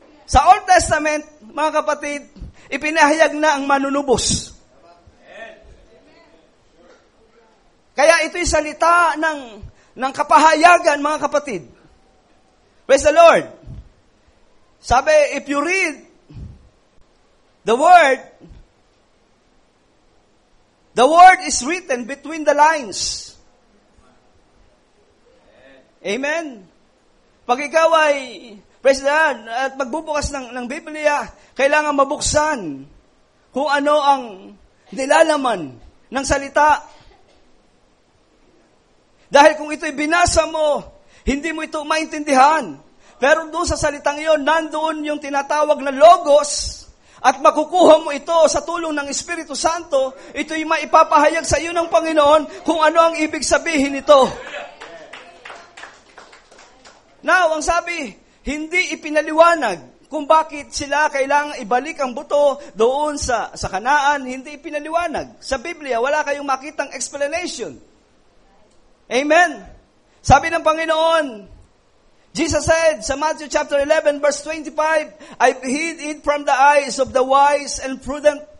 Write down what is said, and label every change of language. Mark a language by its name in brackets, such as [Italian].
[Filipino] Sa Old Testament, mga kapatid, ipinahayag na ang manunubos. Kaya ito'y salita ng kapahayagan, mga kapatid. [English] Praise the Lord. [Filipino] Sabi, [English] if you read the word is written between the lines. Amen. [Filipino] Pag ikaw ay, [English] praise God, [Filipino] at magbubukas ng Biblia, kailangan mabuksan kung ano ang nilalaman ng salita. Dahil kung ito'y binasa mo, hindi mo ito maintindihan. Pero doon sa salitang iyon, nandoon yung tinatawag na logos. At makukuha mo ito sa tulong ng Espiritu Santo, ito'y maipapahayag sa iyo ng Panginoon kung ano ang ibig sabihin nito. Now, ang sabi, hindi ipinaliwanag kung bakit sila kailangang ibalik ang buto doon sa Kanaan, hindi ipinaliwanag. Sa Biblia, wala kayong makitang explanation. Amen? Sabi ng Panginoon, [English] Jesus said sa Matthew chapter 11 verse 25, I've hid it from the eyes of the wise and prudent.